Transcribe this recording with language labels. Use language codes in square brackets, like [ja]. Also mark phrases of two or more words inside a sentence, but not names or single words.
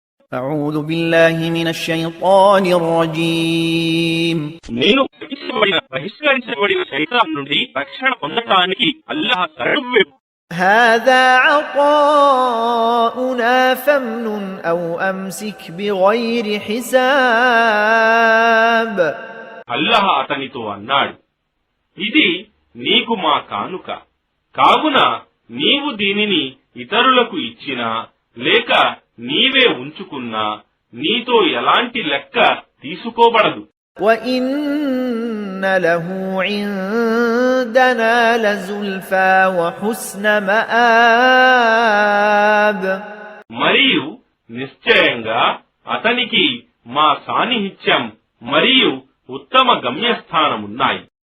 [ar] أعوذ بالله من الشيطان الرجيم [te] నేను బహిష్కరించబడిన శైతాన్ నుండి రక్షణ పొందటానికి అల్లాహ్ శరణు. [ar] هذا عطاؤنا فامنن أو أمسك بغير حساب [te] అల్లాహ్ అతనితో అన్నాడు, ఇది నీకు మా కానుక, కావున నీవు దీనిని ఇతరులకు ఇచ్చినా లేక నీవే ఉంచుకున్నా నీతో ఎలాంటి లెక్క తీసుకోబడదు. [ar] وَإِنَّ لَهُ عِندَنَا لَزُلْفَى وَحُسْنَ مَآبٍ [te] మరియు నిశ్చయంగా అతనికి మా సాన్నిహిత్యం మరియు ఉత్తమ గమ్యస్థానమున్నాయి.